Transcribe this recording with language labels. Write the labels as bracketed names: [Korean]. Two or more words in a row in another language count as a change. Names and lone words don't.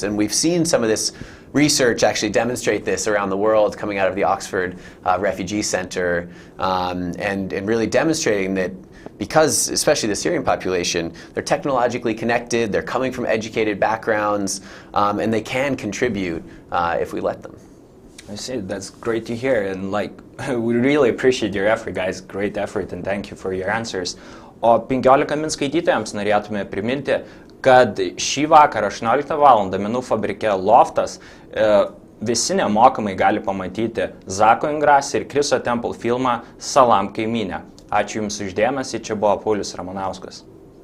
[English] And we've seen some of this research actually demonstrate this around the world, coming out of the Oxford Refugee Center, and really demonstrating that because, especially the Syrian population, they're technologically connected, they're coming from educated backgrounds, and they can contribute if we let them. I see, that's great to hear, and we really appreciate your effort, guys, great effort, and thank you for your answers. [Lithuanian] O 15 min skaitytojams norėtume priminti, kad šį vakarą 18 val. Menų fabrike Loftas visi nemokamai gali pamatyti Zako Ingrasi ir Chriso Temple filmą Salam, kaimyne. Ačiū Jums uždėmesį, čia buvo Paulius Ramonauskas.